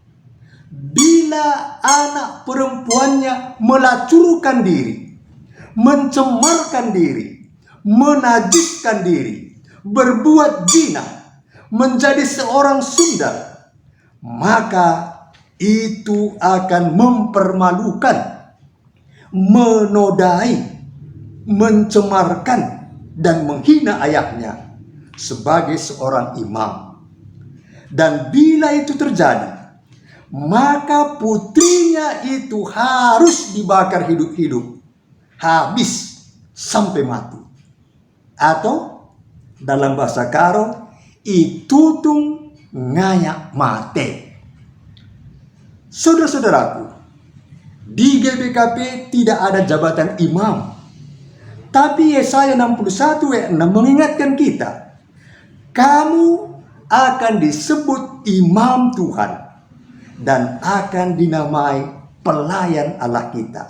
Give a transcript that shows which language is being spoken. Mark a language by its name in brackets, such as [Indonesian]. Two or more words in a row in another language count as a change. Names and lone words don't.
[Indonesian] Bila anak perempuannya melacurkan diri, mencemarkan diri, menajiskan diri, berbuat zina, menjadi seorang sundal, maka itu akan mempermalukan, menodai, mencemarkan, dan menghina ayahnya sebagai seorang imam. Dan bila itu terjadi, maka putrinya itu harus dibakar hidup-hidup, habis sampai mati. Atau dalam bahasa Karo, [Batak Karo] itutung ngayak mate. [Indonesian] Saudara-saudaraku, di GBKP tidak ada jabatan imam. Tapi Yesaya 61 ayat 6 mengingatkan kita, kamu akan disebut imam Tuhan dan akan dinamai pelayan Allah kita.